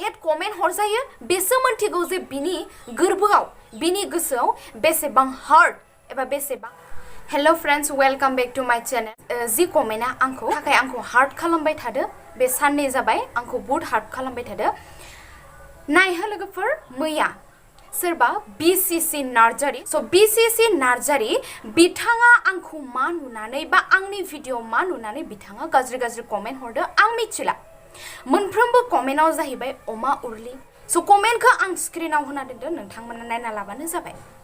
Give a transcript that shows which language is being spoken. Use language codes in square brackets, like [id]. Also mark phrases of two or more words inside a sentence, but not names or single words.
[brx] कमेन्ट हरजायो बेसो मोनथिगौ जे बिनि गोरबोआव बिनि गोसोआव बेसेबां हार्ट एबा बेसेबां [en] hello friends welcome back to my channel [brx] जि कमेन्टआ आंखौ हार्ट खालामबाय थादो बे साननै जाबाय आंखौ बहुत हार्ट खालामबाय थादो नायहो लोगोफोर मैया सोरबा बीसीसी नार्जारी बीसीसी नार्जारी बिथाङा आंखौ मा नुनानै बा आंनि भिडिअ मा नुनानै बिथाङा गाज्रि कमेन्ट हरदो आं मिथिला मोनफ्रोमबो कमेन्टआव जाहैबाय अमा उरलि कमेन्टखौ आं स्क्रिनाव होना दोनदो नोंथांमोना नायना लाबानो जाबाय